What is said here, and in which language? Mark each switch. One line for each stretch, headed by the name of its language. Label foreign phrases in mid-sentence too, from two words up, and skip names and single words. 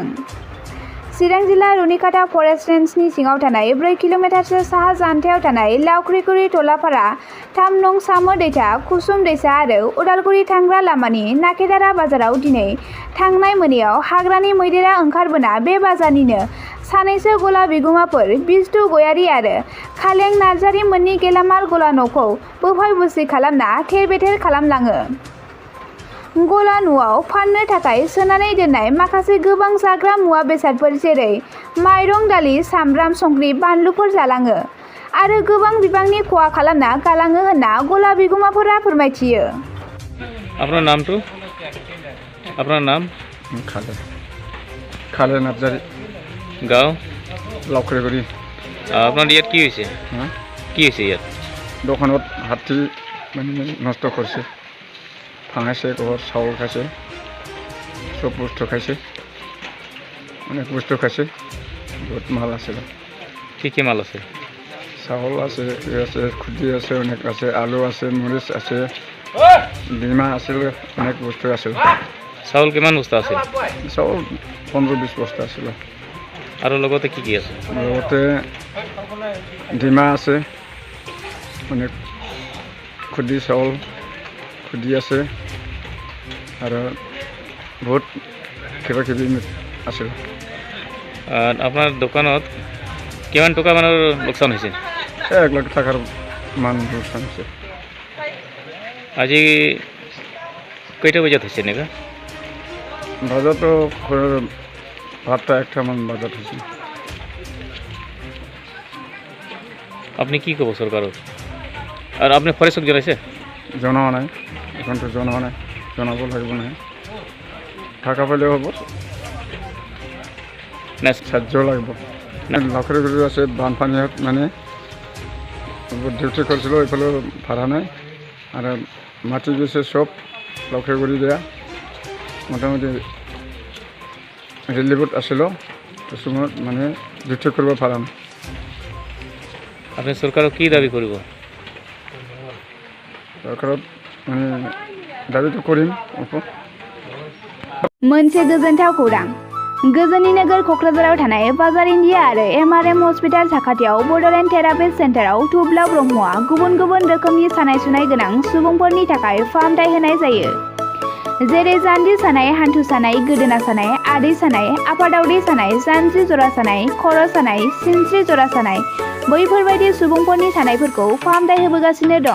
Bodo: चिरां जिल्ला रुनिकाटा फरेस्ट रेन्जनि सिङाव थानाय 4 किल'मिटारसो साहा जानथायाव थानाय लावख्रिगुरि टलापारा 3 नं सामो दैथा कुसुम दैसा आरो उदालगुरि थांग्रा लामानि नाकेदारा बाजाराव दिनै थांनाय मोनायाव हाग्रानि मैदेरा ओंखारबोना बे बाजारनिनो सानैसो गला बिगुमाफोर बिजदु गयारि आरो खालें नार्जारि मोननि गेलामाल गला न'खौ बोफाय बुसि खालामना थेर बेथेर खालामलाङो। गला न'आव फाननो थाखाय सोनानै दोननाय माखासे गोबां जाग्रा मुवा बेसादफोर जेरै माइरं दालि सामब्राम संख्रि बानलुफोर जालाङो आरो गोबां बिबांनि खहा खालामना गालाङो होनना गला बिगुमाफोरा फोरमायथियो।
Bangla: আপনার নাম তো আপনার নাম খালে নার্জারি গাঁও লাউখৰিগুৰি। আপনার ইয়াত কি হয়েছে কি হয়েছে ইয়াত
Assamese: দোকানত হাতী মানে নষ্ট করছে, ভাঙাইছে, ঘর চাউল খাইছে, সব বস্তু খাইছে, অনেক বস্তু খাইছে, বহুত মাল আছিল। কি মাল আছে? চাউল আছে, আছে খুদি আছে, অনেক আছে, আলু আছে, মরিচ আছে, ডিমা আছিল, অনেক বস্তু আছিল। চাউল কিমান বস্তা আছে? চাউল 15-20 বস্তা আছিল। আৰু লগতে কি আছে? লগতে ডিমা আছে, অনেক খুদি চাউল খুদি আছে আৰু বহুত কিবা কিবি আছিল। আপনার দোকানত কিমান টকা মানৰ লোকসান হয়েছে?
Bangla: 1 লাখ টাকার মান লোকসান হয়েছে।
Assamese: আজি কয়টা বজাত হয়েছে নাকি? বাজার তো 12টা-1টা মান বাজার হয়েছে। আপনি কি কব সরকারক? আর আপনি ফরেস্টক জনাইছে? জনোৱা নাই, এখন তো জনোৱা নাই, জনাব লাগিব নহয়। টাকা পাইলেও হ'ব, না সাহায্য লাগিব। লাউখৰিগুৰি আছে, বানপানীত মানে ডিউটি কৰিছিলোঁ, এইফালে ভাড়া নাই আৰু মাটি গৈছে চব লাউখৰিগুৰি দিয়া। মোটামুটি ৰিলিফত আছিলোঁ, কিছুমান মানে ডিউটি কৰিব পৰা নাই। আপনি সরকারক কি দাবি করব? চৰকাৰত মানে দাবিটো কৰিম।
Bodo: मोनसे गोजोनथाव खौरां। गोजोननि नोगोर क'क्राझाराव थानाय बाजार इन्डिया आरो MRM हस्पिटाल साखाथियाव बड'लेण्ड थेरापिस्ट सेन्टाराव थुब्ला ब्रह्मआ गुबुन गुबुन रोखोमनि सानाय सुनाय गोनां सुबुंफोरनि थाखाय फाहामथाय होनाय जायो। जेरै जान्जि सानाय, हान्थु सानाय, गोदोना सानाय, आदै सानाय, आफादावदै सानाय, जानजि जरा सानाय, खर' सानाय, सिनस्रि जरा सानाय, बैफोरबायदि सुबुंफोरनि सानायफोरखौ फाहामथाय होबोगासिनो दं।